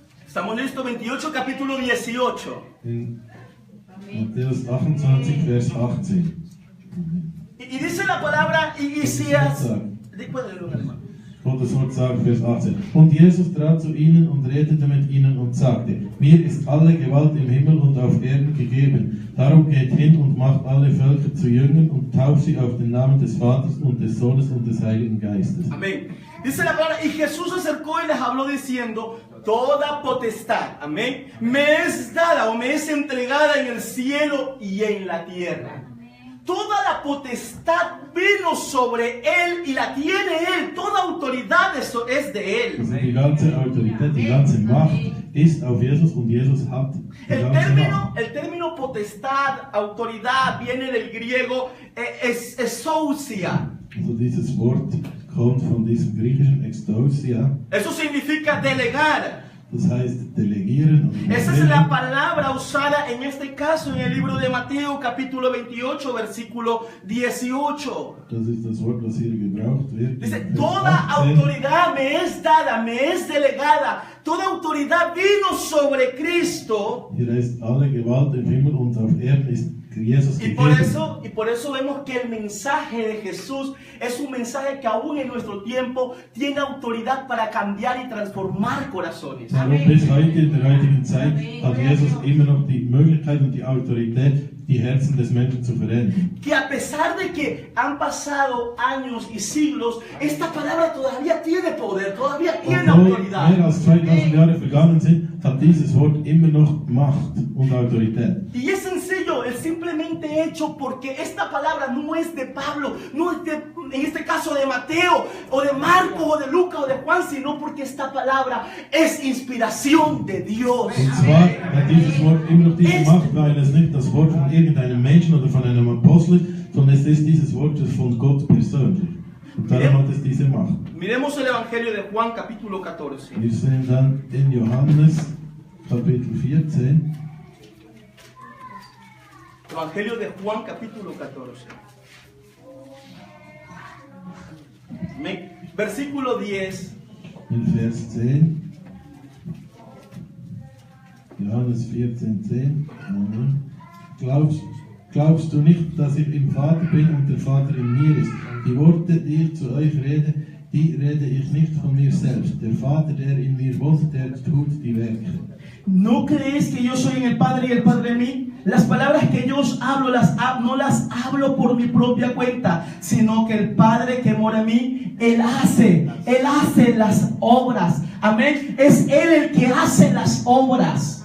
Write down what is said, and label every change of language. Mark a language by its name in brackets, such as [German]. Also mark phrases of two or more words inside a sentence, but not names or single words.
[Spanish] Estamos listos, 28, capítulo 18. [German] In Matthäus 28, Vers 18. [Spanish] Y dice la palabra, y si has... Puede leerlo en alemán. [German] Gottes Wort sagt, Vers 18. Und Jesus trat zu ihnen und redete mit ihnen und sagte, mir ist alle Gewalt im Himmel und auf Erden gegeben. Darum geht hin und macht alle Völker zu Jüngern und tauft sie auf den Namen des Vaters und des Sohnes und des Heiligen Geistes. [Spanish] Amén. Dice la palabra, y Jesús se acercó y les habló diciendo, toda potestad, amén, me es dada o me es entregada en el cielo y en la tierra. Toda la potestad vino sobre él y la tiene él. Toda autoridad eso es de él. [German] Also die ganze Autorität, die ganze Macht ist auf Jesus und Jesus hat die ganze Macht. [Spanish] El término potestad, autoridad, viene del griego exousia. [German] Also dieses Wort kommt von diesem griechischen Exousia. [Spanish] Eso significa delegar. [German] Das heißt delegieren. [Spanish] Esa es la palabra usada en este caso en el libro de Mateo capítulo 28 versículo 18. [German] Das ist das Wort, was hier gebraucht wird. [Spanish] Dice, toda autoridad me es dada, me es delegada. Toda autoridad vino sobre Cristo. [German] Hier heißt, alle Gewalt im Himmel und auf Erden ist Jesus [Spanish] Y [German] gegeben. [Spanish] por eso vemos que el mensaje de Jesús es un mensaje que aún en nuestro tiempo tiene autoridad para cambiar y transformar corazones. [German] Darum bis heute in der heutigen Zeit hat Jesus immer noch die Möglichkeit und die Autorität, die Herzen des Menschen zu verändern. [Spanish] Que a pesar de que han pasado años y siglos, esta palabra todavía tiene poder, todavía tiene [German] Obwohl [Spanish] autoridad. [German] mehr als 2000 Jahre vergangen sind, hat dieses Wort immer noch Macht und Autorität. [Spanish] Y es sencillo, el simplemente hecho porque esta palabra no es de Pablo, no es de, en este caso de Mateo, o de Marcos, o de Lucas, o de Juan, sino porque esta palabra es inspiración de Dios. [German] Und zwar hat dieses Wort immer noch diese Macht, weil es nicht das Wort von irgendeinem Menschen oder von einem Apostel ist, sondern es ist dieses Wort von Gott persönlich. Und darum hat es diese Macht. [Spanish] Miremos el Evangelio de Juan capítulo 14. [German] Wir sind dann in Johannes Kapitel 14. [Spanish] Evangelio de Juan capítulo 14. Versículo 10. [German] In Vers 10. Johannes 14, 10. Amen. Glaubst du nicht, dass ich im Vater bin und der Vater in mir ist? Die Worte, die ich zu euch rede, die rede ich nicht von mir selbst. Der Vater, der in mir wohnt, der tut die Werke. [Spanish] ¿No crees que yo soy en el Padre y el Padre en mí? Las palabras que yo os hablo, no las hablo por mi propia cuenta, sino que el Padre que mora en mí, Él hace las obras. Amén. Es Él el que hace las obras.